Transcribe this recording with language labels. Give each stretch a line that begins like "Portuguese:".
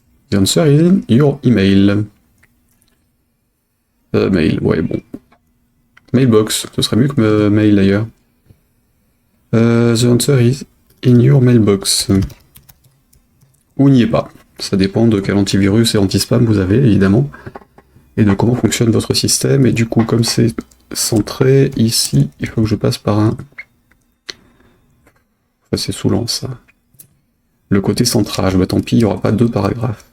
English: The answer is in your email.
French: Mail, ouais, bon. Mailbox, ce serait mieux que mail d'ailleurs.
English: The answer is in your mailbox.
French: Ou n'y est pas. Ça dépend de quel antivirus et anti-spam vous avez, évidemment. Et de comment fonctionne votre système. Et du coup, comme c'est centré ici, il faut que je passe par un... Enfin, c'est saoulant, ça. Le côté centrage, bah tant pis, il n'y aura pas 2 paragraphes.